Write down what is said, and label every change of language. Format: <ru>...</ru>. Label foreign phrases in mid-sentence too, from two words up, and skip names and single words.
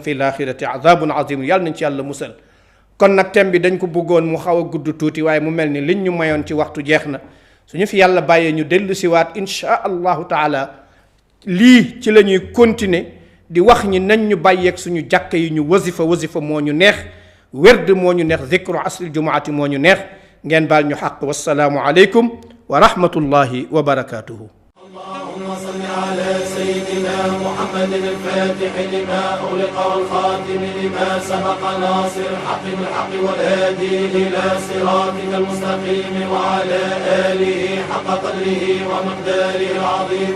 <ar>في الآخرة عذاب عظيم</ar> <wo>yàlla nañ ci yàlla musal kon nag thème bi dañ ko bëggoon mu xaw a gudd tuuti waaye mu mel ni liñ ñu mayoon ci waxtu jeex na suñu fi yàlla bàyyee ñu dellu siwaat</wo> <ar>إن شاء الله تعالى</ar> <wo>lii ci la ñuy continuer di wax ñi nañ ñu bàyyeeg suñu jàkka yi ñu wasifa moo ñu neex wérd moo ñu neex</wo> <ar>ذكر عصر الجمعة</ar> <wo>moo ñu neex ngeen baal ñu xaq</wo> <ar>والسلام عليكم ورحمة الله وبركاته. اللهم صل على سيدنا محمد الفاتح لما أغلق والخاتم لما سبق ناصر الحق بالحق والهادي إلى صراطك المستقيم وعلى آله حق قدره ومقداره العظيم.</ar>